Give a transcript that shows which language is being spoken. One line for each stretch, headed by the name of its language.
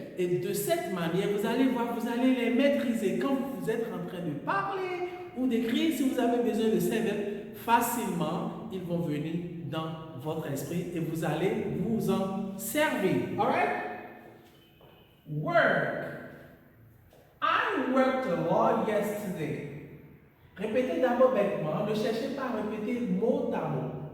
French: Et de cette manière, vous allez voir, vous allez les maîtriser. Quand vous êtes en train de parler ou d'écrire, si vous avez besoin de ces verbes, facilement, ils vont venir dans votre esprit et vous allez vous en servir.
English: All right? Work. I worked a lot yesterday.
French: Répétez d'abord bêtement, ne cherchez pas à répéter mot à mot.